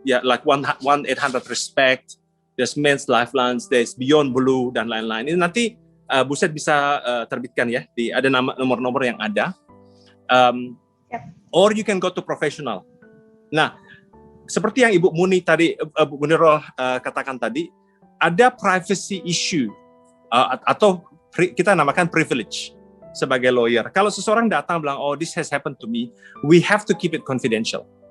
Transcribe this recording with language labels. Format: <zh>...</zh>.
<en>Ya, like 1-800-RESPECT, there's Men's Lifelines, there's Beyond Blue</en> <id>dan lain-lain. Ini nanti Buset bisa terbitkan ya, ada nomor-nomor yang ada.</id> <en>Or you can go to professional.</en> <id>Nah, seperti yang Ibu Muni tadi, Bu Munirah katakan tadi, ada privacy issue atau kita namakan privilege sebagai lawyer. Kalau seseorang datang bilang,</id> <en>this has happened to me, we have to keep it confidential.</en>